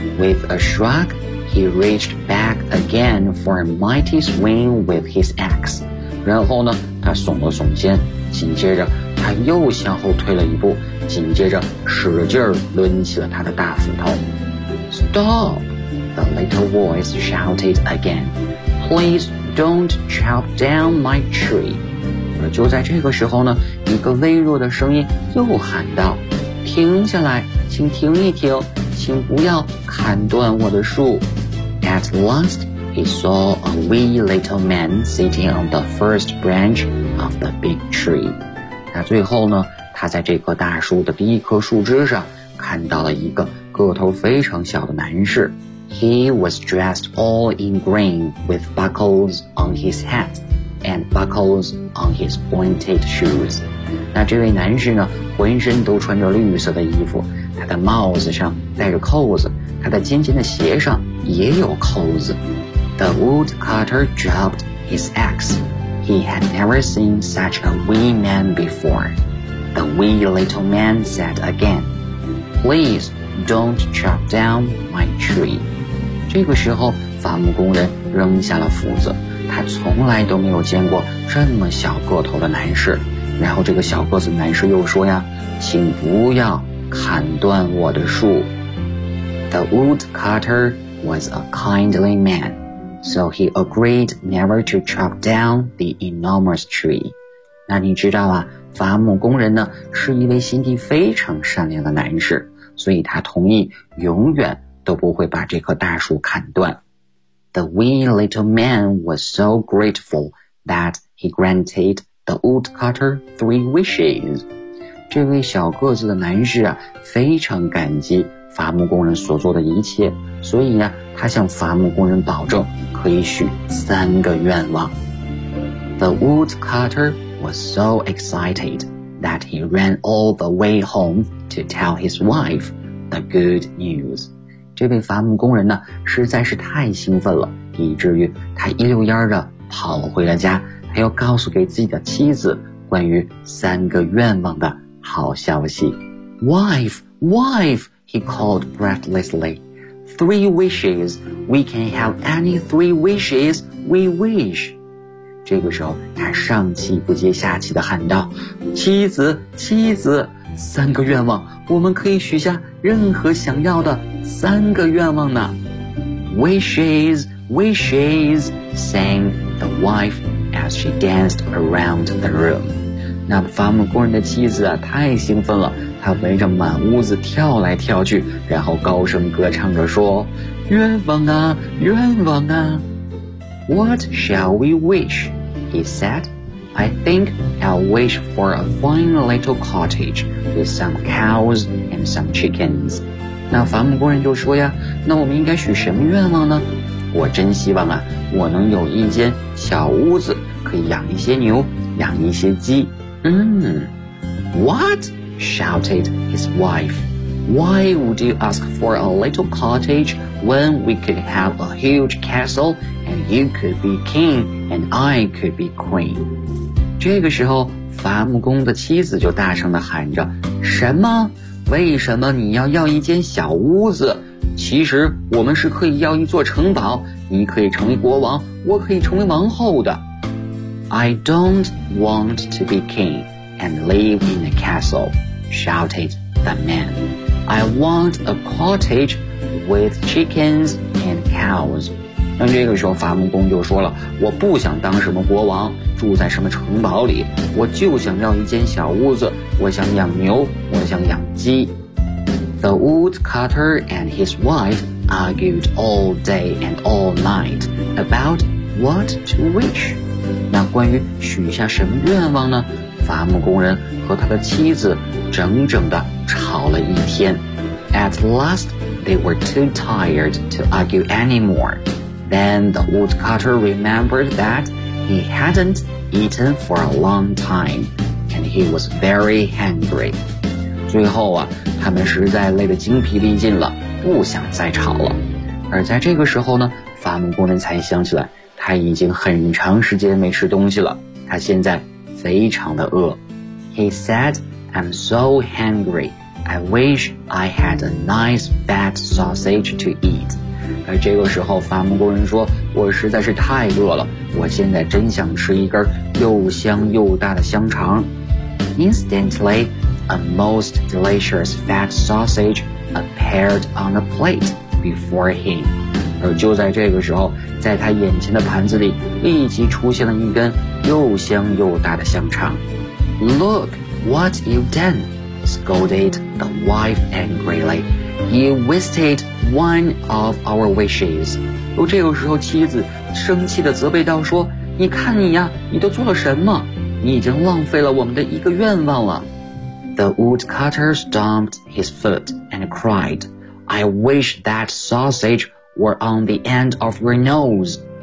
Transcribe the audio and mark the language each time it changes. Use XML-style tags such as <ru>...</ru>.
<en>With a shrug, he reached back again for a mighty swing with his axe.</en> <zh>然后呢，他耸了耸肩，紧接着他又向后退了一步，紧接着使劲抡起了他的大斧头。</zh> <en>Stop! The little voice shouted again. Please don't chop down my tree.</en> <zh>而就在这个时候呢，一个微弱的声音又喊道，停下来，请停一停，请不要砍断我的树。</zh> <en>At last, he saw a wee little man sitting on the first branch of the big tree.</en> <zh>那最后呢，他在这棵大树的第一棵树枝上看到了一个个头非常小的男士。</zh> <en>He was dressed all in green with buckles on his hat and buckles on his pointed shoes.</en> <zh>那这位男士呢，浑身都穿着绿色的衣服，他的帽子上戴着扣子，他的尖尖的鞋上也有扣子。</zh> <en>The woodcutter dropped his axe. He had never seen such a wee man before. The wee little man said again, Please don't chop down my tree.</en> <zh>这个时候伐木工人扔下了斧子，他从来都没有见过这么小个头的男士。然后这个小个子男士又说呀，请不要砍断我的树。</zh> <en>The woodcutter was a kindly man, so he agreed never to chop down the enormous tree.</en> <zh>那你知道啊，伐木工人呢是一位心地非常善良的男士，所以他同意永远都不会把这棵大树砍断。</zh> <en>The wee little man was so grateful that he granted the woodcutter 3 wishes.</en> <zh>这位小个子的男士啊，非常感激伐木工人所做的一切，所以呢，他向伐木工人保证可以许三个愿望。</zh> <en>The woodcutter was so excited that he ran all the way home to tell his wife the good news.</en> <zh>这位伐木工人呢，实在是太兴奋了，以至于他一溜烟的跑回了家，他要告诉给自己的妻子关于三个愿望的好消息。</zh> <en>Wife, wife, he called breathlessly. Three wishes, we can have any three wishes we wish.</en> <zh>这个时候他上气不接下气地喊道，妻子，妻子，三个愿望，我们可以许下任何想要的三个愿望呢。</zh> <en>Wishes, wishes, sang the wife as she danced around the room.</en> <zh>那伐木工人的妻子啊，太兴奋了，她围着满屋子跳来跳去，然后高声歌唱着说，愿望啊，愿望啊。</zh> <en>What shall we wish? He said, I think I'll wish for a fine little cottage with some cows and some chickens.</en> <zh>那伐木工人就说呀，那我们应该许什么愿望呢？我真希望啊，我能有一间小屋子，可以养一些牛，养一些鸡。</zh> <en>What? Shouted his wife. Why would you ask for a little cottage when we could have a huge castle and you could be king and I could be queen?</en> <zh>这个时候伐木工的妻子就大声地喊着，什么？为什么你要要一间小屋子？其实我们是可以要一座城堡，你可以成为国王，我可以成为王后的。</zh> <en>I don't want to be king and live in a castle, shouted the man. I want a cottage with chickens and cows.</en> <zh>那这个时候伐木工就说了，我不想当什么国王，住在什么城堡里，我就想要一间小屋子，我想养牛，我想养鸡。</zh> <en>The woodcutter and his wife argued all day and all night about what to wish.</en> <zh>那关于许下什么愿望呢？伐木工人和他的妻子整整地吵了一天。</zh> <en>At last, they were too tired to argue anymore. Then the woodcutter remembered that he hadn't eaten for a long time, and he was very hungry.</en> <zh>最后啊，他们实在累得精疲力尽了，不想再吵了。而在这个时候呢，伐木工人才想起来，他已经很长时间没吃东西了，他现在非常的饿。</zh> <en>He said, I'm so hungry, I wish I had a nice fat sausage to eat.</en> <zh>而这个时候，伐木工人说，我实在是太饿了，我现在真想吃一根又香又大的香肠。</zh> <en>Instantly,A most delicious fat sausage appeared on a plate before him.</en> <zh>而就在这个时候，在他眼前的盘子里立即出现了一根又香又大的香肠。</zh> <en>Look what you've done, scolded the wife angrily. You wasted one of our wishes.</en> <zh>而这个时候妻子生气地责备道说，你看你呀，你都做了什么？你已经浪费了我们的一个愿望了。</zh> <en>The woodcutter stomped his foot and cried, I wish that sausage were on the end of your nose.</en>